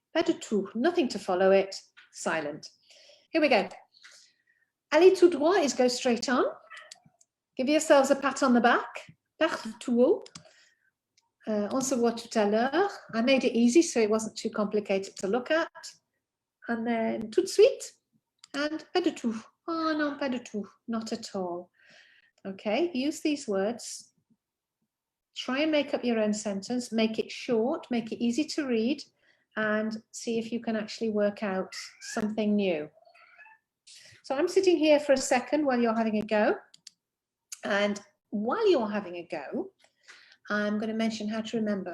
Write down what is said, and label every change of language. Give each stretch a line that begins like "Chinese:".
French: Pas du tout,
English: nothing to follow it, silent. Here we go.
French: Aller tout droit
English: is go straight on. Give yourselves a pat on the back. Partout.
French: On se voit tout à l'heure.
English: I made it easy so it wasn't too complicated to look at. And then
French: tout de suite
English: and
French: pas du tout.
English: Oh no, pas du tout, not at all. Okay, use these words. Try and make up your own sentence. Make it short, make it easy to read, and see if you can actually work out something new. So I'm sitting here for a second while you're having a go. And while you're having a go, I'm going to mention how to remember.